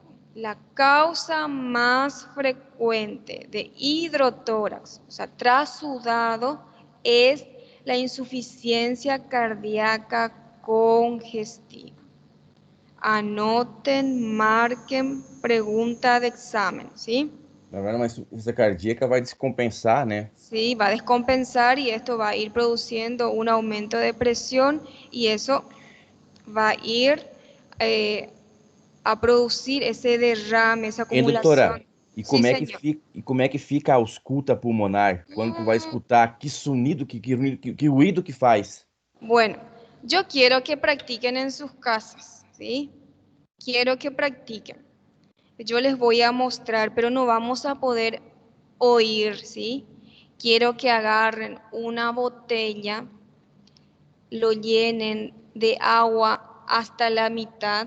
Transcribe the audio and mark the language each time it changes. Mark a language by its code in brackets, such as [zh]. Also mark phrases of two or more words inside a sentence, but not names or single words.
[es] La causa más frecuente de hidrotórax, o sea, trasudado, es la insuficiencia cardíaca congestiva. Anoten, marquen, pregunta de examen, ¿sí? [pt] Na verdade, uma insuficiência cardíaca vai descompensar, né? [es] Sí, va a descompensar y esto va a ir produciendo un aumento de presión y eso va a ir a producir [pt] esse derrame, essa E doutora, acumulação. Sim, senhor. e como é que fica a ausculta pulmonar? Quando tu vai escutar, que sonido, que ruído que faz? [es] Bueno, yo quiero que practiquen en sus casas, ¿sí? Quiero que practiquen. Yo les voy a mostrar, pero no vamos a poder oír, ¿sí? Quiero que agarren una botella, lo llenen de agua hasta la mitad.